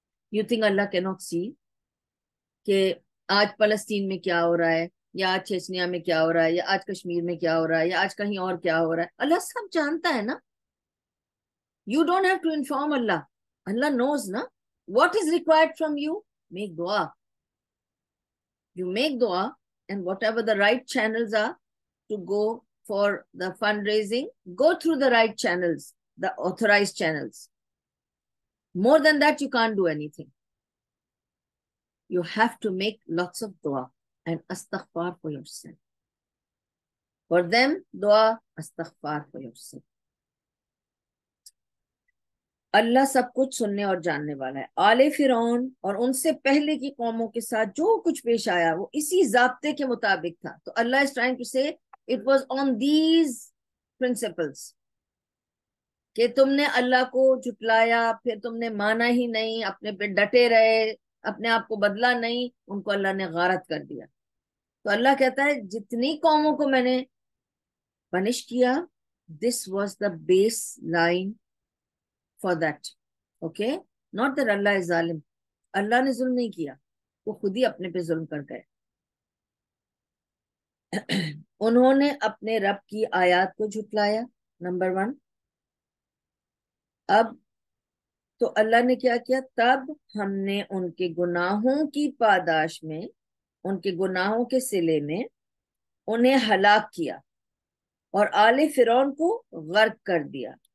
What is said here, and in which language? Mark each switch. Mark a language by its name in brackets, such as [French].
[English] You think Allah cannot see [Urdu] کہ آج فلسطین میں کیا ہو رہا ہے، یا آج چیچنیا میں کیا ہو رہا ہے، یا آج کشمیر میں کیا ہو رہا ہے، یا آج کہیں اور کیا ہو رہا ہے؟ اللہ سب جانتا ہے نا. [English] You don't have to inform Allah. Allah knows نا. What is required from you? Make dua. You make dua, and whatever the right channels are to go for the fundraising, go through the right channels, the authorized channels. More than that, you can't do anything. You have to make lots of dua and astaghfar for yourself. For them دعا استغفار for yourself. [Urdu] اللہ سب کچھ سننے اور جاننے والا ہے. آل فرعون اور ان سے پہلے کی قوموں کے ساتھ جو کچھ پیش آیا وہ اسی ضابطے کے مطابق تھا. تو اللہ [English] is trying to say it was on these principles [Urdu] کہ تم نے اللہ کو جھٹلایا، پھر تم نے مانا ہی نہیں، اپنے پہ ڈٹے رہے، اپنے آپ کو بدلا نہیں، ان کو اللہ نے غارت کر دیا. تو اللہ کہتا ہے جتنی قوموں کو میں نے پنش کیا، [English] this was the baseline for that. Okay, not that Allah is ظالم. [Urdu] اللہ نے ظلم نہیں کیا، وہ خود ہی اپنے پہ ظلم کر گئے. انہوں نے اپنے رب کی آیات کو جھٹلایا، نمبر 1. اب تو اللہ نے کیا کیا؟ تب ہم نے ان کے گناہوں کی پاداش میں، ان کے گناہوں کے صلے میں انہیں ہلاک کیا اور آل فرعون کو غرق کر دیا.